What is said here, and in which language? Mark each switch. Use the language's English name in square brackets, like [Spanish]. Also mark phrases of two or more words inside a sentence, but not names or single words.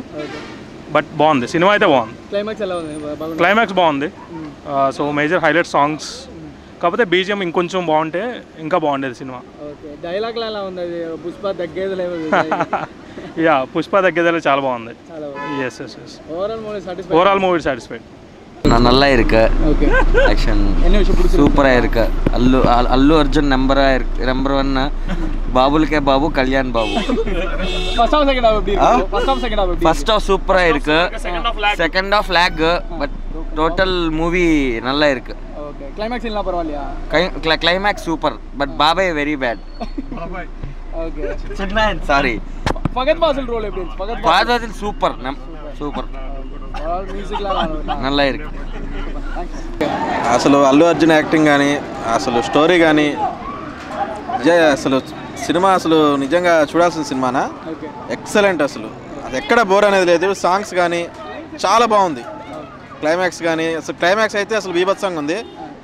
[Telugu] బట్ బాగుంది, సినిమా అయితే బాగుంది. క్లైమాక్స్ బాగుంది. [English] so major highlight songs, [Telugu] కాకపోతే బీజిఎం ఇంకొంచెం బాగుంటే ఇంకా బాగుండేది సినిమా. యా, పుష్ప తగ్గేదే చాలా బాగుంది. ఎస్. [English] overall movie satisfied. [Tamil] நல்லா இருக்கு. ஆக்ஷன் சூப்பரா இருக்கு. அல்லு அர்ஜுன் நம்பர் 1, பாபுலுக்கே பாபு, கல்யாண் பாபு. [English] first half [Tamil] சூப்பரா இருக்கு, [English] second half lag, but total movie [Tamil] நல்லா இருக்கு. கிளைமாக்ஸ் இல்ல பரவாயில்லையா? கிளைமாக்ஸ் சூப்பர், பட் பாபே [English] very bad. [Tamil] ஓகே, சின்ன சாரி. ஃபகத் ஃபாசில் ரோல் எப்படி இருக்கு? ஃபகத் ஃபாசில் சூப்பர். நல்லா இருக்கு. [Telugu] అసలు అల్లు అర్జున్ యాక్టింగ్ కానీ, అసలు స్టోరీ కానీ, అసలు సినిమా అసలు నిజంగా చూడాల్సిన సినిమానా. ఎక్సలెంట్. అసలు అది ఎక్కడ బోర్ అనేది లేదు. సాంగ్స్ కానీ చాలా బాగుంది. క్లైమాక్స్ కానీ, అసలు క్లైమాక్స్ అయితే అసలు బీభత్సంగా ఉంది.